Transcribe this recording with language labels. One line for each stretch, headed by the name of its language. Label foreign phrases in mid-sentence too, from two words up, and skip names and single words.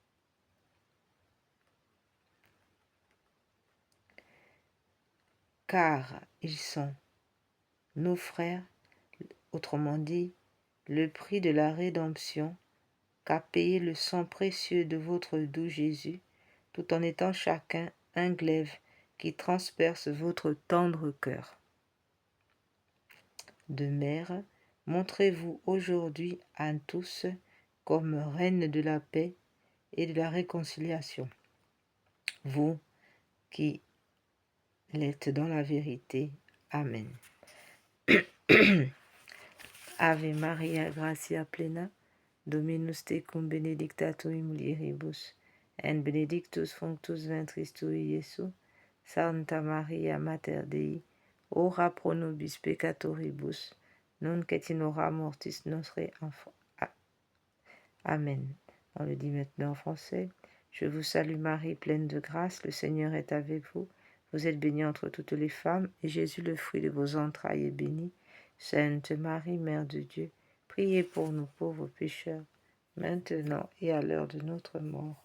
French: Car ils sont nos frères, autrement dit, le prix de la rédemption qu'a payé le sang précieux de votre doux Jésus, tout en étant chacun un glaive qui transperce votre tendre cœur. De mère, montrez-vous aujourd'hui à tous comme reine de la paix et de la réconciliation. Vous qui l'êtes dans la vérité. Amen.
Latin: Ave Maria, gratia plena, Dominus tecum benedicta tu in mulieribus, et benedictus fructus ventris tui, Iesus. Santa Maria, Mater Dei, ora pro nobis peccatoribus, nunc et in hora mortis nostre. Amen.
French: On le dit maintenant en français. Je vous salue Marie, pleine de grâce, le Seigneur est avec vous. Vous êtes bénie entre toutes les femmes, et Jésus, le fruit de vos entrailles, est béni. Sainte Marie, Mère de Dieu, priez pour nous pauvres pécheurs, maintenant et à l'heure de notre mort.